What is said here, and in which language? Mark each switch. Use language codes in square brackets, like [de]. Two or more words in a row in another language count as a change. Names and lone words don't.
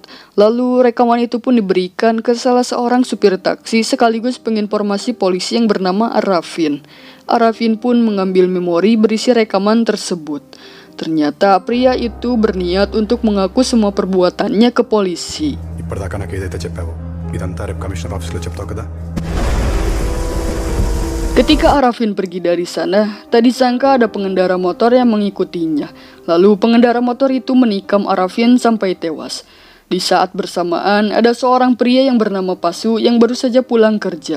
[id] Lalu rekaman itu pun diberikan ke salah seorang supir taksi sekaligus penginformasi polisi yang bernama Arafin. Arafin pun mengambil memori berisi rekaman tersebut. Ternyata pria itu berniat untuk mengaku semua perbuatannya ke polisi. [te] ఇప్పటిదాకా నాకు ఏదైతే చెప్పావో ఇదంతా రేపు [en] commissioner officelo [te] చెప్తావు కదా. [id] Ketika Arafin pergi dari sana, tak disangka ada pengendara motor yang mengikutinya. Lalu pengendara motor itu menikam Arafin sampai tewas. Di saat bersamaan, ada seorang pria yang bernama Pasu yang baru saja pulang kerja.